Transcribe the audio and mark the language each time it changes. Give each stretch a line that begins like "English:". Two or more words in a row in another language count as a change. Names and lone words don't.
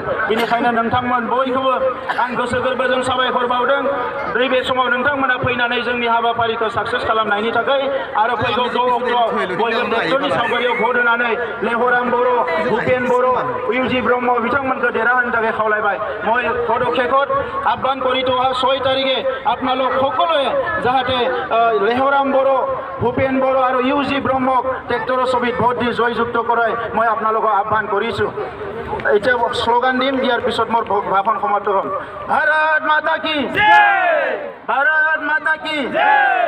Bodo: बेनिखायनो नोंथांमोन बयखौबो आं गोसो गोरबोजों साबायखर बावदों। नैबे समाव नोंथांमोना फैनानै जोंनि हाबाफारिखौ साक्सेस खालामनायनि थाखाय आरो फैगौ 6 अक्ट'आव बयबो ट्रेक्टरनि सावगारियाव भट होनानै लेहराम बर' भुपेन बर' इउजि ब्रह्म बिथांमोनखौ देरहाहोनो थाखाय खावलायबाय
Assamese: মই পদক্ষেপত আহ্বান কৰি থকা 6 তাৰিখে আপোনালোক সকলোৱে যাহাতে লেহৰাম বড়ো ভূপেন বড়ো আৰু ইউজি ব্ৰহ্মক ট্ৰেক্টৰৰ ছবিত ভোট দি জয়যুক্ত কৰাই মই আপোনালোকক আহ্বান কৰিছোঁ এতিয়া শ্লোগান দিম ইয়াৰ পিছত মোৰ ভাষণ সমাপ্ত হ'ল
Hindi: भारत माता की जय भारत माता की जय